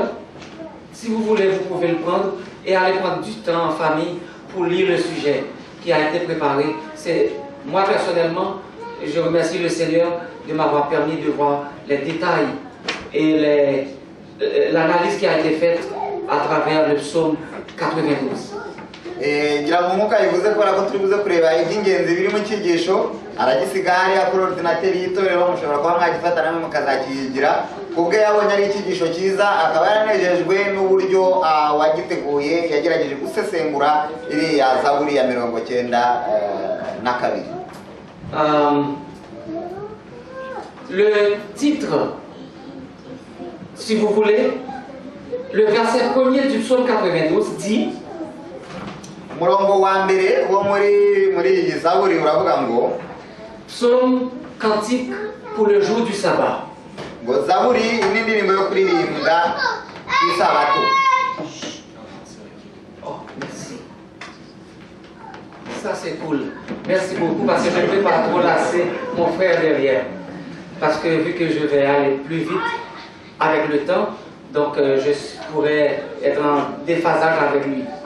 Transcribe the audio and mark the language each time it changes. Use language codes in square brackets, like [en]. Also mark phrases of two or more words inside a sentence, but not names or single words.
[fr] Si vous voulez, vous pouvez le prendre et aller prendre du temps en famille pour lire le sujet qui a été préparé. Moi personnellement, je remercie le Seigneur de m'avoir permis de voir les détails et l'analyse qui a été faite à travers le psaume 92. [rw] ngira ngo nk'uko yabivuze kubera ko turi buze kureba iby'ingenzi biri mu cyigisho aragisiga hariya kuri ordinateri y'itorero mushobora kuba mwagifata namwe mukazakiyigira kubwe yabonye ari icyigisho cyiza akaba yaranejejwe n'uburyo wagiteguye yagerageje gusesengura iriya zaburi ya 92. [fr] Le titre, si vous voulez, le verset premier du psaume 92 dit [rw] umurongo wa mbere wo muri iyi zaburi uravuga ngo [fr] psaume cantique pour le jour du sabbat. [rw] ngo zaburi ni indirimbo yo kuririmbwa ku isabato. [fr] Oh, merci. Ça c'est cool. Merci beaucoup parce que je ne vais pas trop lasser mon frère derrière. Parce que vu que je vais aller plus vite avec le temps, donc je pourrais être en déphasage avec lui.